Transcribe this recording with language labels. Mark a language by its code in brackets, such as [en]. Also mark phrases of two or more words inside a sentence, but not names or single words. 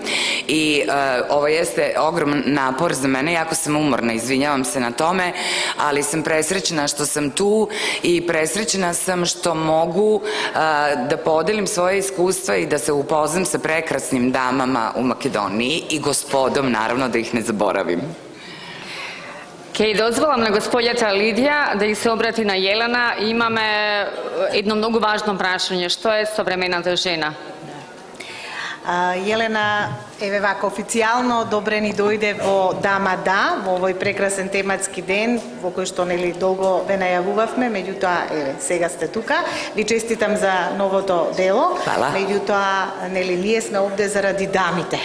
[sr] I ovo jeste ogroman napor za mene, jako sam umorna, izvinjavam se na tome, ali sam presrećna što sam tu i presrećna sam što mogu da podelim svoje iskustva i da se upoznam sa prekrasnim damama u Makedoniji i gospodom, naravno, da ih ne zaboravim. [mk] Дозволам на госпоѓата Лидија да ѝ се обрати на Јелена. Имаме едно многу важно прашање. Што е современата жена? Jelena, еве вака официјално добре ни дојде во Дама Да, во овој прекрасен тематски ден, во кој што нели долго ве најавувавме, меѓутоа еве сега сте тука. Ви честитам за новото дело. Фала. Меѓутоа нели ние сме овде заради дамите.